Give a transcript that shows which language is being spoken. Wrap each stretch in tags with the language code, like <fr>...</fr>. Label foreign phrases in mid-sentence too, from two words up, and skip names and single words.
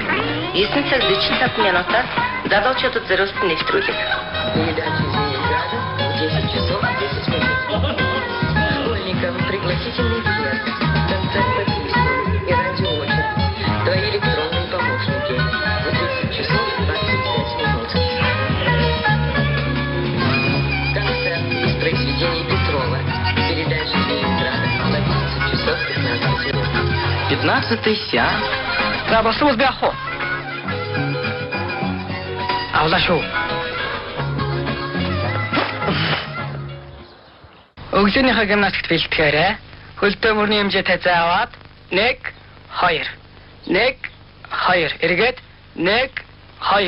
<mn>9 цаг 45 минутаас залуучуудад зориулсан нэвтрүүлэг.</mn> <ru>Передача Ленинграда в 10 часов 10 минут. Школьникам пригласительный въезд, концерт по письмам и радиоочерк. Твои электронные помощники в 10 часов 25 минут. Концерт из произведений Петрова. Передача Ленинграда в 11 часов 15 минут. 15-й сеанс.</ru> <mn>За болсон би ах уу? Авлаа шүү. Өглөөнийхөө гимнастикт бэлтгээрэй. Хөлдөө мөрний хэмжээ тайзаа аваад 1 2 1 2 эргээд 1 2.</mn>